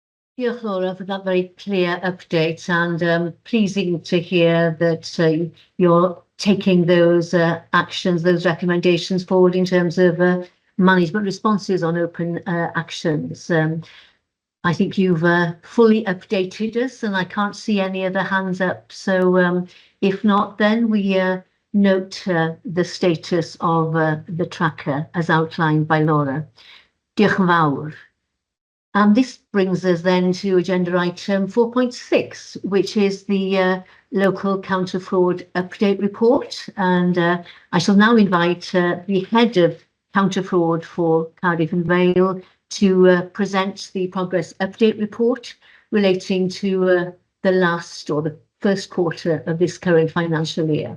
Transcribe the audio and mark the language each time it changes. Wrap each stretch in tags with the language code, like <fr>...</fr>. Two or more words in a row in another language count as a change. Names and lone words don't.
<cy>Diolch,</cy> <en>Laura, for that very clear update, and pleasing to hear that you're taking those actions, those recommendations forward in terms of management responses on open actions. I think you've fully updated us, and I can't see any other hands up. So if not, then we note the status of the tracker as outlined by Laura.</en> <cy>Diolch yn fawr.</cy> <en>And this brings us then to agenda item 4.6, which is the local counter fraud update report. And I shall now invite the head of counter fraud for Cardiff and Vale to present the progress update report relating to the last or the first quarter of this current financial year.</en>